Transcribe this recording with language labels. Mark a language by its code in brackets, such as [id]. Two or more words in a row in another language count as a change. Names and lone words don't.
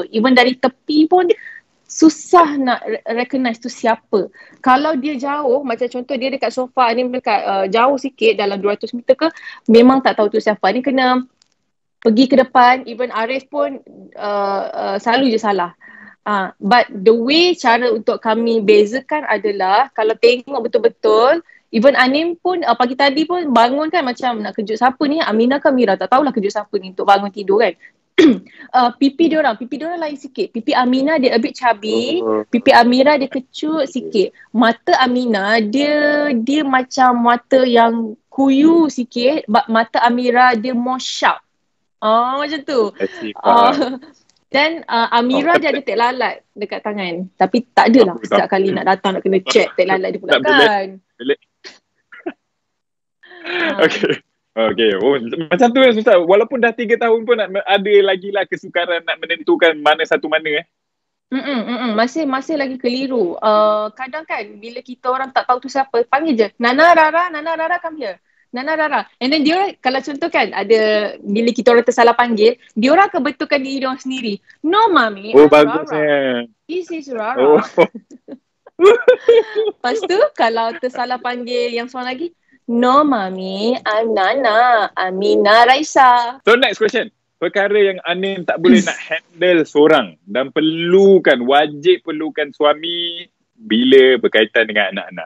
[ms] Even dari tepi pun susah nak recognize tu siapa. Kalau dia jauh, macam contoh dia dekat sofa ni, dekat jauh sikit dalam 200 meter ke, memang tak tahu tu siapa. Ni kena pergi ke depan. Even Arif pun selalu je salah. [en] But the way [ms] cara untuk kami bezakan adalah kalau tengok betul-betul, even Anim pun pagi tadi pun bangun kan macam nak kejut siapa ni, Aminah ke Mira, tak tahulah kejut siapa ni untuk bangun tidur kan. Pipi diorang lain sikit. Pipi Aminah dia [en] a bit chubby, [ms] pipi Amira dia kecut sikit. Mata Aminah dia macam mata yang kuyu sikit, mata Amira dia [en] more sharp. [ms] Macam tu. Dan Amira dia ada tek lalat dekat tangan. Tapi tak adalah setiap kali nak datang nak kena check tek lalat dia pula kan. Okay. Macam tu susah. Walaupun dah 3 tahun pun ada lagi lah kesukaran nak menentukan mana satu mana Masih lagi keliru. Kadang kan bila kita orang tak tahu tu siapa, panggil je Nana Rara [en] come here. [ms] Nana Rara. And then dia kalau contoh kan ada bila kita orang tersalah panggil, dia orang akan betulkan diri dia orang sendiri. [en] No mami, [ms] bagusnya. [en] This is Rara. [ms] Lepas tu kalau tersalah panggil yang seorang lagi, [en] no mami, I'm Nana, Aminah Raisa. So next question. [ms] Perkara yang Anim tak boleh nak handle seorang dan wajib perlukan suami bila berkaitan dengan anak-anak.